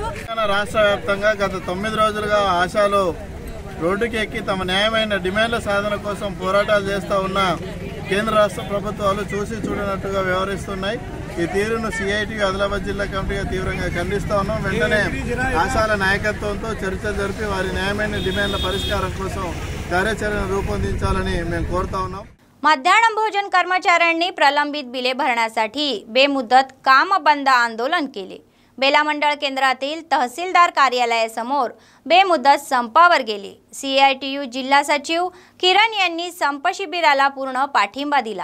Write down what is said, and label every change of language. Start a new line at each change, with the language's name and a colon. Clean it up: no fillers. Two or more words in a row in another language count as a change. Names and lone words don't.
Telugu: రాష్ట్ర వ్యాప్తంగా గత 9 రోజులుగా ఆశాలు రోడ్డుకి ఎక్కి తమ న్యాయమైన డిమాండ్ల సాధన కోసం పోరాటాలు చేస్తూ ఉన్న కేంద్ర రాష్ట్ర ప్రభుత్వాలు చూసి చూడనట్టుగా వ్యవహరిస్తున్నాయి। ఈ తీరును సిఐటియు ఆదిలాబాద్ జిల్లా కమిటీగా తీవ్రంగా ఖండిస్తూ ఉన్నాం। వెంటనే ఆశాల నాయకత్వంతో చర్చ జరిపి వారి న్యాయమైన డిమాండ్ల పరిష్కారం కోసం కార్యాచరణ రూపొందించాలని మేము కోరుతా ఉన్నాం।
Marathi: मध्याह्न भोजन कर्मचाऱ्यांनी प्रलंबित बिले भरण्यासाठी बेमुदत काम बंद आंदोलन केले। बेला मंडळ केंद्रातील तहसीलदार कार्यालयासमोर बेमुदत संपावर गेले। सीआयटीयू जिल्हा सचिव किरण यांनी संप शिबिराला पूर्ण पाठिंबा दिला।